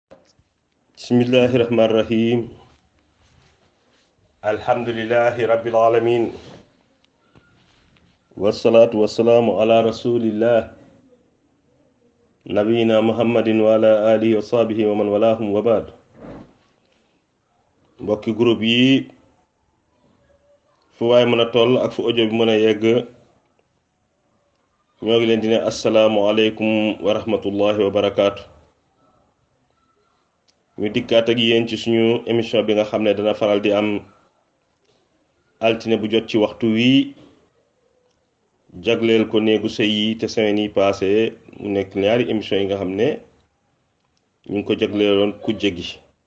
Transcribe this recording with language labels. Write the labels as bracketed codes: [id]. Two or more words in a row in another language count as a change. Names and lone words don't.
[ar] بسم الله الرحمن الرحيم الحمد لله رب العالمين والصلاة والسلام على رسول الله نبينا محمد وعلى آله وصحبه ومن والاهم وبعد. [wo] mbokki groupe yi fu waay mën a toll ak fu audio bi mën a yegg ñoo ngi leen di ne [ar] السلام عليكم ورحمة الله وبركاته. [wo] ñu dikkaat ak yéen ci suñu émission bi nga xam ne dana faral di am altine bu jot ci waxtu wi jagleel ko néegu sëy yi te semaine yi passé mu nekk ñaari émission yi nga xam ne ñu ngi ko jagleeloon kujje gi.